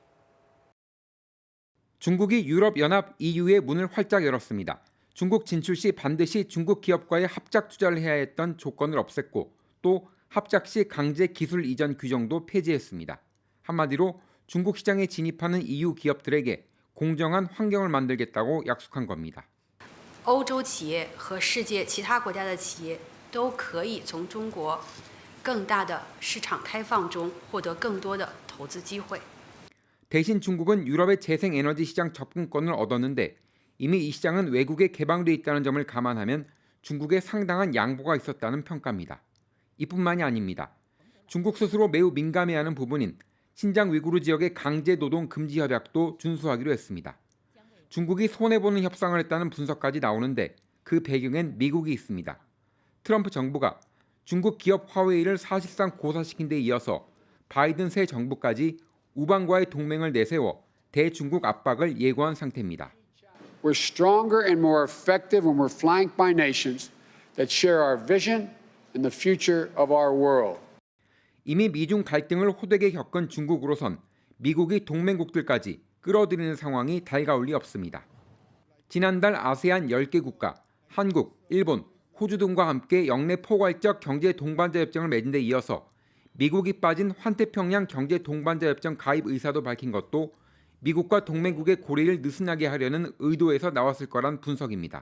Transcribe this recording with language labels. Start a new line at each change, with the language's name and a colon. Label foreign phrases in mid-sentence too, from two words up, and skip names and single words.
Korean: 중국이 유럽연합 EU의 문을 활짝 열었습니다. 중국 진출 시 반드시 중국 기업과의 합작 투자를 해야 했던 조건을 없앴고 또 합작 시 강제 기술 이전 규정도 폐지했습니다. 한마디로 중국 시장에 진입하는 EU 기업들에게 공정한 환경을 만들겠다고 약속한 겁니다.
Chinese: 欧洲企业和世界其他国家的企业都可以从中国更大的市场开放中获得更多的投资机会.
Korean: 대신 중국은 유럽의 재생에너지 시장 접근권을 얻었는데 이미 이 시장은 외국에 개방돼 있다는 점을 감안하면 중국에 상당한 양보가 있었다는 평가입니다. 이뿐만이 아닙니다. 중국 스스로 매우 민감해하는 부분인 신장 위구르 지역의 강제 노동 금지 협약도 준수하기로 했습니다. 중국이 손해보는 협상을 했다는 분석까지 나오는데 그 배경엔 미국이 있습니다. 트럼프 정부가 중국 기업 화웨이를 사실상 고사시킨 데 이어서 바이든 새 정부까지 우방과의 동맹을 내세워 대중국 압박을 예고한 상태입니다.
English: We're stronger and more effective when we're flanked by nations that share our vision and the future of our world.
Korean: 이미 미중 갈등을 호되게 겪은 중국으로선 미국이 동맹국들까지 끌어들이는 상황이 달가울 리 없습니다. 지난달 아세안 10개 국가, 한국, 일본, 호주 등과 함께 영내 포괄적 경제 동반자 협정을 맺은 데 이어서 미국이 빠진 환태평양 경제 동반자 협정 가입 의사도 밝힌 것도 미국과 동맹국의 고리를 느슨하게 하려는 의도에서 나왔을 거란 분석입니다.